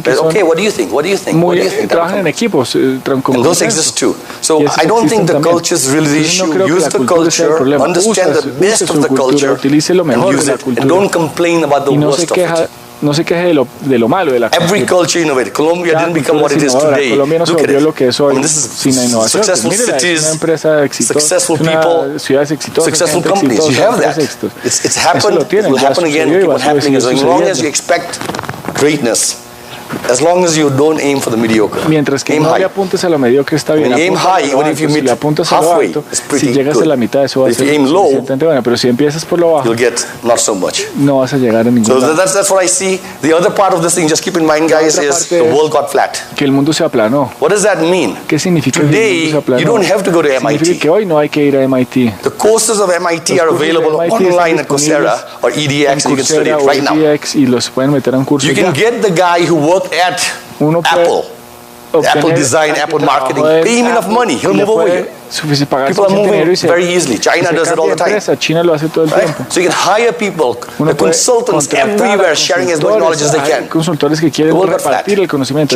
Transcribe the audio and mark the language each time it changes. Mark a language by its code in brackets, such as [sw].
[en] Okay, what do you think? What do you think? What do you think? And those exist too. So I don't think the culture is really the issue. Use the culture, understand the best of the culture, and use it. And don't complain about the worst of it. [es] No se queje de lo malo de la cultura. [en] Every culture innovated. Colombia didn't become what it is today. [es] Colombia no se volvió lo que es hoy sin la innovación. [en] Successful cities, [es] una empresa exitosa, [en] successful people, [es] ciudades exitosas, [en] successful companies. You have that. It's happened. It will happen again. Keep on happening. As long as you expect greatness. As long as you don't aim for the mediocre. [es] Mientras que no le apuntes a lo mediocre está bien. [en] Aim high, even if you meet halfway, it's pretty good. [es] Si llegas a la mitad, eso va a ser suficientemente bueno. Pero si empiezas por lo bajo, [en] you'll get not so much. [es] No vas a llegar a ningún lado. [en] So that's what I see. The other part of this thing, just keep in mind, guys, is the world got flat. [es] Que el mundo se aplanó. [en] What does that mean? [es] ¿Qué significa que el mundo se aplanó? [en] You don't have to go to MIT. [es] Significa que hoy no hay que ir a MIT. [en] The courses of MIT are available online at Coursera or EDX, and you can study it right now. [es] Y los pueden meter a un curso. [en] You can get the guy who worked at Apple design, Apple marketing, pay him enough money, he'll move over here. People are moving very easily. China does it all the time. [es] China lo hace todo el tiempo. [en] So you can hire people, the consultants everywhere sharing as much knowledge as they can. [es] Consultores que quieren repartir el conocimiento.